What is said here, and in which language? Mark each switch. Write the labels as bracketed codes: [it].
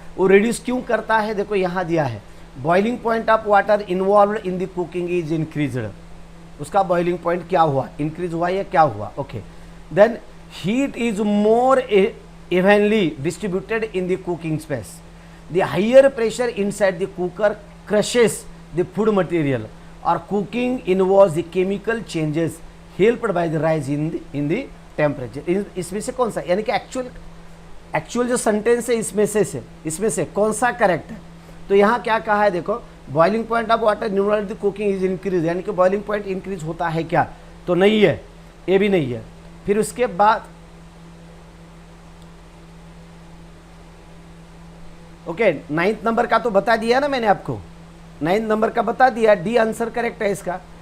[hi] वो रिड्यूस क्यों करता है? देखो यहाँ दिया है, [en] Boiling point of water involve in the cooking is increased. [hi] उसका बॉइलिंग पॉइंट क्या हुआ? इंक्रीज हुआ या क्या हुआ? [en] Okay then heat is more evenly distributed in the cooking space. The higher pressure inside the cooker crushes the food material, or cooking involves the chemical changes helped by the rise in the temperature. [hi] इसमें से कौन सा, यानी कि actual जो sentence है इसमें से कौन सा करेक्ट है? तो यहाँ क्या कहा है देखो, [en] boiling point of water involve the cooking is increase, [hi] यानी कि बॉइलिंग पॉइंट इंक्रीज होता है क्या? तो नहीं है, ये भी नहीं है। फिर उसके बाद ओके 9th नंबर का तो बता दिया ना मैंने आपको, 9th नंबर का बता दिया, डी आंसर करेक्ट है इसका।